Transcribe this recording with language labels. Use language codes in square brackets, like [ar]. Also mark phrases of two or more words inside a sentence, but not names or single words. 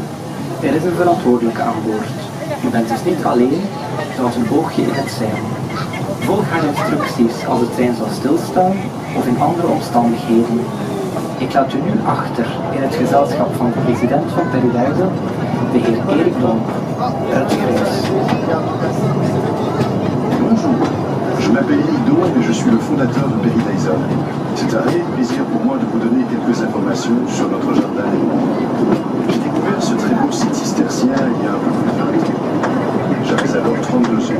[nl] Er is een verantwoordelijke aan boord. U bent dus niet alleen, zoals een oogje in het zeil. Volg haar instructies als de trein zal stilstaan of in andere omstandigheden. Ik laat u nu achter in het gezelschap van de president van Paradisa, de heer Erik Dombe. Uitgereisd. [fr] Bonjour, je m'appelle Erik Dombe et je suis le fondateur de Paradisa. C'est un réel plaisir pour moi de vous donner quelques informations sur notre jardin. J'ai découvert ce très beau site cistercien il y a un peu plus de 20 ans. J'avais alors 32 ans.